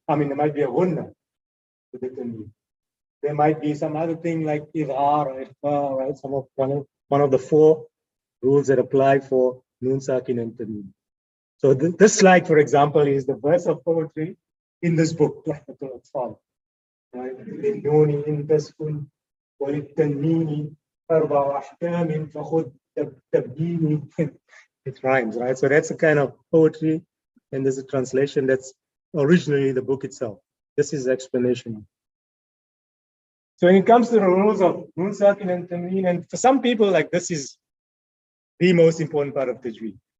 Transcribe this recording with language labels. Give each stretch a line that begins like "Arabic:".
English: There might be a ghunna with the tanween. There might be some other thing like idhar or ikhfa, right? One of the four rules that apply for noon sakin and tanween. So this slide, for example, is the verse of poetry in this book. Right?
Arabic: بالنون تسكن وللتنوين أربع أحكام فخذ تبديني.
English: It rhymes, right? So that's a kind of poetry, and there's a translation that's originally the book itself. This is the explanation. So when it comes to the rules of noon sakin and tanween, and for some people, like this is the most important part of Tajweed.